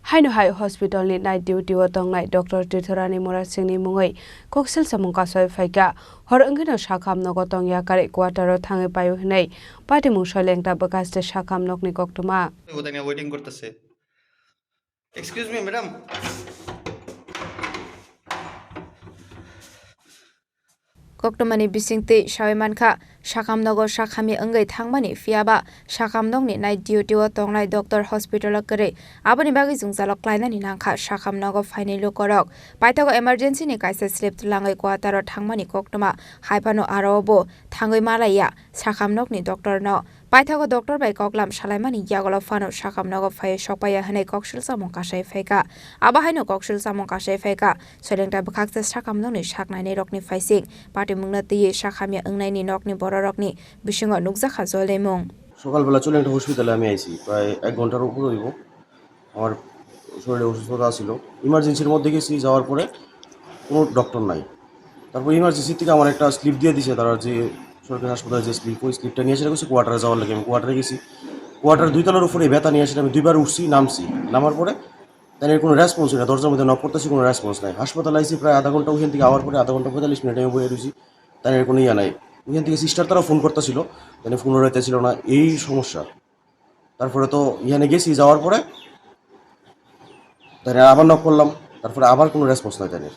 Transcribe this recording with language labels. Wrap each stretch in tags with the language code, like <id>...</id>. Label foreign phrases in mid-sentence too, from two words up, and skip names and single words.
<trp>Haino Hospital ni</trp> <en>night duty</en> <trp>watongnai Dr. Tripura ni Morasingni mungai Koksilsamung Kasawi Phaikha Khorang Sakham nogotong yakare quarter thange payu hinai patimung solengta bakaste Sakham nokni koktuma</trp> <en>waiting korteche. Excuse me madam.</en> <trp>Koktomani bisingte shawimankha Sakhamnogo Sakhami angai thangmani fiaba Sakhamnokni</trp> <en>night duty</en> <trp>o tongnai</trp> <en>doctor hospital</en> <trp>kare aboni bagi jungjalok klainani nangkha Sakhamnogo final korok paithago emergency ni kaisa slip tulangai quarter thangmani koktoma haipano arobo thangoi malaya Sakhamnokni doctor no paithago doctor bai koklam salaimani yagolo fano Sakhamnogo phai sokpaya hanai Koksilsamung Kasawi Phaikha aba haino Koksilsamung Kasawi Phaikha solengta bakhaksa Sakhamnokni saknai rokni phaising mungna tiye Sakhamya angnaini nokni bororokni bisingo nukjakha jolemung</trp> <bn>সকালবেলা চলে একটা হসপিটালে আমি আইছি প্রায় 1 ঘন্টার উপরে হইব আমার শরীরে অসুস্থতা ছিল ইমার্জেন্সির মধ্যে গেছি যাওয়ার পরে কোনো ডক্টর নাই তারপর ইমার্জেন্সি থেকে আমার একটা স্লিপ দিয়ে দিয়েছে তারা যে সরকারি হাসপাতালে যে স্লিপ ওই স্লিপটা নিয়ে এসে গেছে কোয়ার্টারে যাওয়ার লাগে আমি কোয়ার্টারে গেছি কোয়ার্টার 2 তলার উপরে ব্যথা নিয়ে এসে আমি 2বার উঠছি নামছি নামার পরে তাদের কোনো রেসপন্স নেই দরজার মধ্যে নক করতেছি কোনো রেসপন্স নাই হাসপাতালে আইছি প্রায় আধা ঘন্টা ওখান থেকে আওয়ার পরে আধা ঘন্টা 45 মিনিট আমি বসে রয়েছি তাদের কোনো ইয়া নাই ওখান থেকে সিস্টার তারা ফোন করতেছিল তাদের ফোন রইতেছিল না এই সমস্যা তারপরে তো এখানে গেছি যাওয়ার পরে তাদের আবার নক করলাম তারপরে আবার কোনো রেসপন্স নাই তাদের</bn>